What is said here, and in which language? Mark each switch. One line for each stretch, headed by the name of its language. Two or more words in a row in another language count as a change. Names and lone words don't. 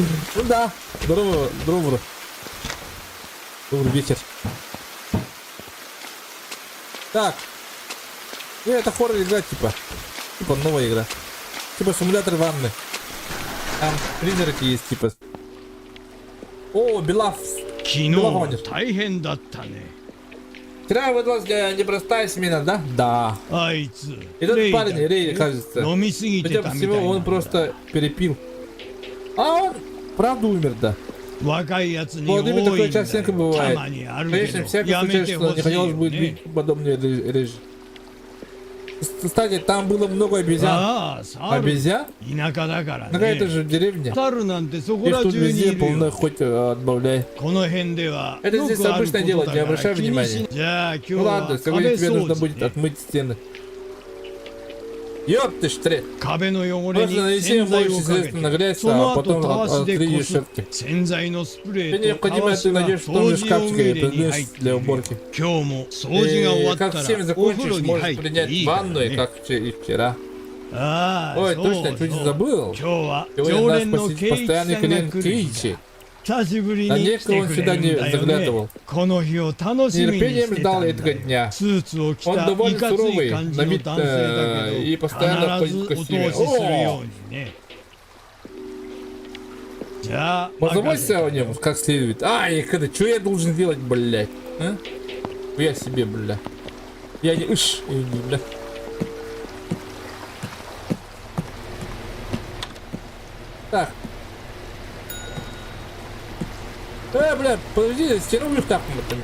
Russian: Ну да. Здорово, здорово. Добрый вечер. Так. Это хоррор игра типа. Типа новая игра. Типа симулятор ванны. Там призраки есть типа. О, Белав.
Japanese: 昨日は大変だったね。
Russian: Вчера выдалась непростая смена, да? Да.
Japanese: あいつ
Russian: Этот
Japanese: レイだ
Russian: парень, Рей, кажется.
Japanese: 飲みすぎて
Russian: Судя
Japanese: た
Russian: по
Japanese: みたい
Russian: всему,
Japanese: なんだ
Russian: он просто перепил. А он правда умер, да.
Japanese: 若いやつに多
Russian: Вот
Japanese: い
Russian: именно
Japanese: んだ
Russian: такое
Japanese: よ
Russian: частенько
Japanese: た
Russian: бывает.
Japanese: まにあるけ
Russian: Конечно,
Japanese: ど
Russian: всякое
Japanese: やめ
Russian: случается,
Japanese: て
Russian: что
Japanese: ほ
Russian: не
Japanese: しい
Russian: хотелось
Japanese: よ
Russian: бы
Japanese: ね
Russian: быть подобной режи. Кстати, там было много обезьян.
Japanese: ああ猿
Russian: Обезьян?
Japanese: 田舎だから
Russian: Ну это
Japanese: ね
Russian: же деревня.
Japanese: 猿なんてそこ
Russian: Их
Japanese: ら
Russian: тут
Japanese: 中に
Russian: везде
Japanese: いる
Russian: полно,
Japanese: よ
Russian: хоть отбавляй.
Japanese: この辺では
Russian: Это
Japanese: よ
Russian: здесь
Japanese: くあるこ
Russian: обычное
Japanese: と
Russian: дело,
Japanese: だ
Russian: не
Japanese: から
Russian: обращай
Japanese: 気に
Russian: внимания.
Japanese: しじゃあ今日
Russian: Ну
Japanese: は
Russian: ладно,
Japanese: 壁
Russian: сегодня тебе
Japanese: 掃
Russian: нужно
Japanese: 除
Russian: будет
Japanese: ね
Russian: отмыть стены. Ёп ты штрих.
Japanese: 壁の汚れに
Russian: Можно нанести
Japanese: 洗剤を
Russian: моющее
Japanese: かけ
Russian: средство на
Japanese: て
Russian: грязь,
Japanese: その
Russian: а
Japanese: 後
Russian: потом
Japanese: たわしで
Russian: отклеишь
Japanese: こす
Russian: щетки.
Japanese: 洗剤のスプレ
Russian: Тебе
Japanese: ーと
Russian: необходимо
Japanese: たわ
Russian: это
Japanese: しが
Russian: найдешь в том же
Japanese: 掃除用
Russian: шкафчике
Japanese: 具入れ
Russian: и
Japanese: に入っ
Russian: принесешь
Japanese: てい
Russian: для
Japanese: る
Russian: уборки.
Japanese: 今日も掃除が終わ
Russian: И
Japanese: った
Russian: как с тем
Japanese: らお風
Russian: закончишь,
Japanese: 呂に
Russian: можешь
Japanese: 入って
Russian: принять
Japanese: いいから
Russian: ванну, и
Japanese: ね
Russian: как и вчера.
Japanese: ああ
Russian: Ой,
Japanese: そう
Russian: точно, чуть
Japanese: そう
Russian: забыл.
Japanese: 今日は
Russian: Сегодня
Japanese: 常
Russian: наш
Japanese: 連のケイチ
Russian: постоянный
Japanese: さんが
Russian: клиент
Japanese: 来る日
Russian: Кейчи.
Japanese: だ久しぶり
Russian: На
Japanese: に来
Russian: некого
Japanese: て
Russian: он
Japanese: く
Russian: сюда
Japanese: れ
Russian: не
Japanese: るんだよ
Russian: заглядывал.
Japanese: ねこの日を楽
Russian: С
Japanese: しみにし
Russian: нетерпением
Japanese: てた
Russian: ждал
Japanese: んだ
Russian: этого
Japanese: よ
Russian: дня.
Japanese: スーツを着
Russian: Он
Japanese: たい
Russian: довольно
Japanese: かつい
Russian: суровый,
Japanese: 感じ
Russian: на
Japanese: の
Russian: вид
Japanese: 男性だ
Russian: и
Japanese: けど
Russian: постоянно
Japanese: 必ず
Russian: ходит в
Japanese: お通
Russian: костюме.
Japanese: しする
Russian: О!
Japanese: ようにねじゃあ
Russian: Позаботься о нем как следует. Ай, это что я должен делать, блядь? А? Я себе, бля. Я не... Иш, я не, бля. Так. Бля, подожди, стяну их так.